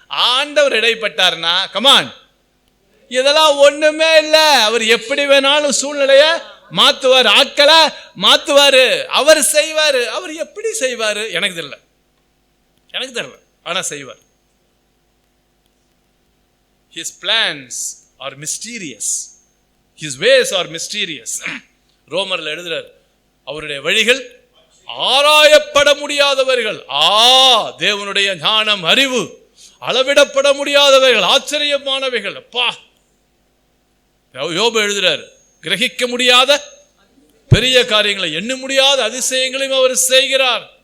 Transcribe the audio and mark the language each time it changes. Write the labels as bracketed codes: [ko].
[ta] ஆண்டவர் இடைப்பட்டார்னா கமான், இதெல்லாம் ஒண்ணுமே இல்ல. அவர் எப்படி வேணாலும் சூழ்நிலைய மாத்துவார், ஆட்களை மாத்துவாரு, அவர் செய்வாரு. அவர் எப்படி செய்வாரு எனக்கு தெரியல, ஆனா செய்வார். [en] His plans are mysterious, his ways are mysterious. [ta] ரோமர்ல எழுதுறார், அவருடைய வழிகள் ஆராயப்பட முடியாதவர்கள். தேவனுடைய ஞானம், அறிவு அளவிடப்பட முடியாதவைகள், ஆச்சரியமானவைகள். அப்பா, யோபு எழுதுறார், கிரகிக்க முடியாத பெரிய காரியங்களை, எண்ண முடியாத அதிசயங்களையும் அவர் செய்கிறார்.